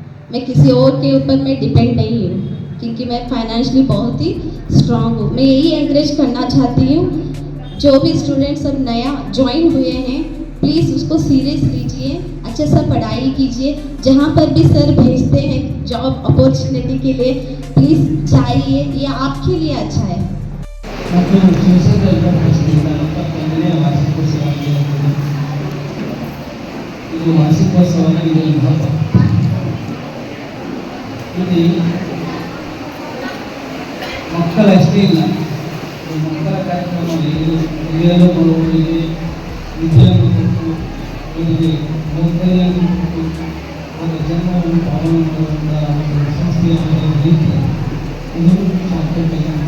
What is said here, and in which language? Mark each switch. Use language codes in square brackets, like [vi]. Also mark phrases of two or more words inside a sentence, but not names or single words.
[hi] मैं किसी और के ऊपर मैं डिपेंड नहीं हूँ, क्योंकि मैं फाइनेंशियली बहुत ही स्ट्रांग हूँ। मैं यही एनकरेज करना चाहती हूँ, जो भी स्टूडेंट्स सब नया ज्वाइन हुए हैं, प्लीज़ उसको सीरियस लीजिए, अच्छे से पढ़ाई कीजिए। जहाँ पर भी सर भेजते हैं [en] job opportunity [hi] के लिए, प्लीज़ जाइए, ये आपके लिए अच्छा है। [kn] ಮತ್ತು ಶಿವಸೇನೆಯಿಂದ ನಡೆಸಿದ 21ನೇ ವಾರ್ಷಿಕೋತ್ಸವ ಇದು ವಾರ್ಷಿಕೋತ್ಸವದ ಇದು ಮಹತ್ವ. ಇಲ್ಲಿ ಮಕ್ಕಳಷ್ಟೇ ಇಲ್ಲ, ಮಕ್ಕಳ ಕಾರ್ಯಕ್ರಮದಲ್ಲಿ ಹಿರಿಯರು ಬರುವವರಿಗೆ ವಿದ್ಯೆಯನ್ನು ಕೊಟ್ಟು ಅವರಿಗೆ ನೌಕರಿಯನ್ನು ಕೊಟ್ಟು ಅವರ ಜನ್ಮವನ್ನು ಪಾಲನೆ ಮಾಡುವಂಥ ಒಂದು ಸಂಸ್ಥೆಯ ರೀತಿ ಇದು ಸಾಕಬೇಕಾಗಿದೆ.